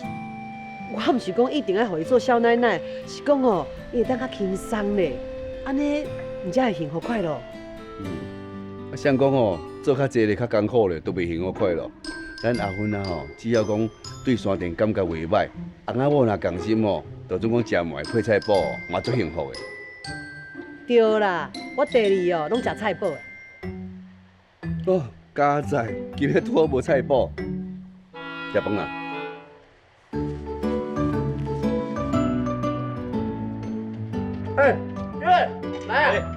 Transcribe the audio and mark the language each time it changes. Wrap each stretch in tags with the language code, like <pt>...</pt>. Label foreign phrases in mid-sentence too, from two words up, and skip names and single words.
<nan>我毋是讲一定要互伊做少奶奶，是讲哦，伊会当较轻松咧，安尼毋才会幸福快乐。啊，谁讲哦，做较济咧，较艰苦咧，都袂幸福快乐。咱阿芬仔吼，只要讲对山田感觉袂歹，翁仔某若共心哦，就总讲食糜配菜脯，嘛足幸福的。对啦，我第二哦，拢食菜脯的。哦，佳哉，今日拄好无菜脯，食饭啊！哎，月来啊！</nan>